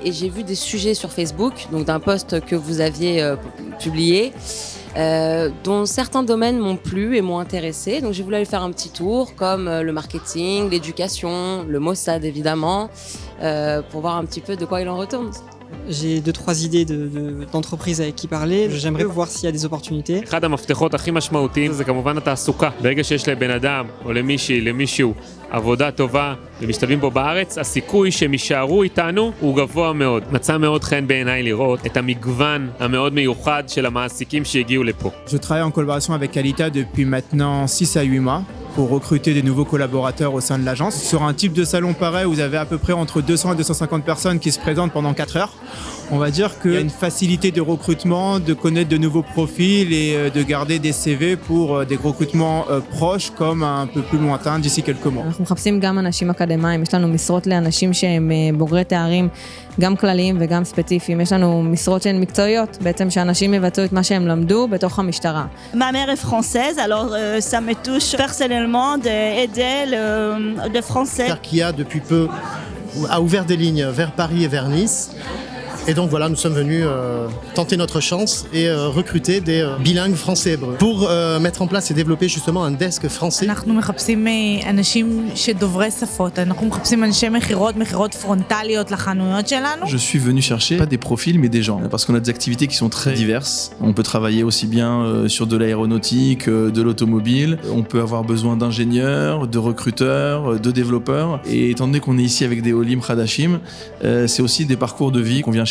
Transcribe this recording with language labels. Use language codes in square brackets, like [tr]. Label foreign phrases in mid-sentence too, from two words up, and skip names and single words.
[fr] Et j'ai vu des sujets sur Facebook, donc d'un post que vous aviez publié, dont certains domaines m'ont plu et m'ont intéressée. Donc j'ai voulu aller faire un petit tour, comme le marketing, l'éducation, le Mossad évidemment, pour voir un petit peu de quoi il en retourne. J'ai 2-3 idées d'entreprises avec qui parler. J'aimerais voir s'il y a des opportunités. [he] אחד המפתחות הכי משמעותיים זה כמובן התעסוקה. ברגע שיש לבן אדם או למישהו עבודה טובה ומשתלבים בו בארץ, הסיכוי שהם יישארו איתנו הוא גבוה מאוד. מצא מאוד חן בעיניי לראות את המגוון המאוד מיוחד של המעסיקים שהגיעו לפה. [fr] Je travaille en collaboration avec Kalita depuis maintenant 6 à 8 mois pour recruter des nouveaux collaborateurs au sein de l'agence. Sur un type de salon pareil, vous avez à peu près entre 200 et 250 personnes qui se présentent pendant 4 heures. On va dire qu'il y a une facilité de recrutement, de connaître de nouveaux profils et de garder des CV pour des recrutements proches comme un peu plus lointains d'ici quelques mois. [he] אנחנו מחפשים גם אנשים אקדמיים, יש לנו משרות לאנשים שהם בוגרי תארים, גם כלליים וגם ספציפיים. יש לנו משרות שהן מקצועיות, בעצם שאנשים יבצעו את מה שהם למדו בתוך המשטרה. [fr] Ma mère est française, alors ça me touche personnellement d'aider le français. Qui a depuis peu a ouvert des lignes vers Paris et vers Nice. Et donc voilà, nous sommes venus tenter notre chance et recruter des bilingues français-hébreux pour mettre en place et développer justement un desk français. [he] אנחנו מחפשים אנשים שדוברי שפות, אנחנו מחפשים אנשי מכירות פרונטליות לחנויות שלנו. [fr] Je suis venu chercher pas des profils mais des gens parce qu'on a des activités qui sont très diverses. On peut travailler aussi bien sur de l'aéronautique, de l'automobile, on peut avoir besoin d'ingénieurs, de recruteurs, de développeurs et étant donné qu'on est ici avec des [he] עולים חדשים, [fr] c'est aussi des parcours de vie qu'on vient chercher.